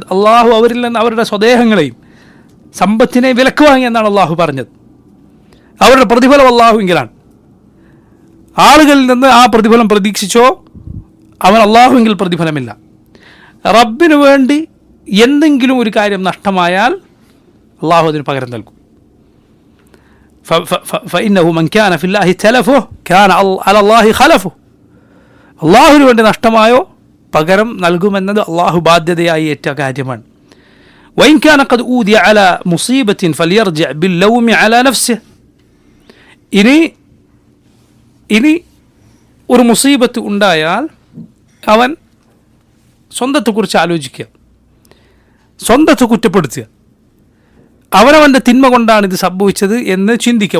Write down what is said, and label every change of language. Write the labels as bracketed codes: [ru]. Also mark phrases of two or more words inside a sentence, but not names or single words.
[ml] അള്ളാഹു അവരിൽ നിന്ന് അവരുടെ സ്വദേഹങ്ങളെയും സമ്പത്തിനെ വിലക്ക് വാങ്ങി എന്നാണ് അള്ളാഹു പറഞ്ഞത്. അവരുടെ പ്രതിഫലം അള്ളാഹുവിങ്കിലാണ്. ആളുകളിൽ നിന്ന് ആ പ്രതിഫലം പ്രതീക്ഷിച്ചോ അവൻ അള്ളാഹുവിങ്കിൽ പ്രതിഫലമില്ല. റബ്ബിന് വേണ്ടി എന്തെങ്കിലും ഒരു കാര്യം നഷ്ടമായാൽ അള്ളാഹു അതിന് പകരം നൽകും. [ar] فإنه من كان في الله تلفه كان على الله خلفه. [ml] അള്ളാഹുവിന് വേണ്ടി നഷ്ടമായോ പകരം നൽകുമെന്നത് അള്ളാഹു ബാധ്യതയായി ഏറ്റ കാര്യമാണ്. [ar] وإن كان قد أوذي على مصيبة فليرجع باللوم على نفسه. [ml] ഇനി ഒരു മുസീബത്ത് ഉണ്ടായാൽ അവൻ സ്വന്തത്തെക്കുറിച്ച് ആലോചിക്കുക, സ്വന്തത്തെ കുറ്റപ്പെടുത്തുക, അവനവൻ്റെ തിന്മ കൊണ്ടാണ് ഇത് സംഭവിച്ചത് എന്ന് ചിന്തിക്കുക.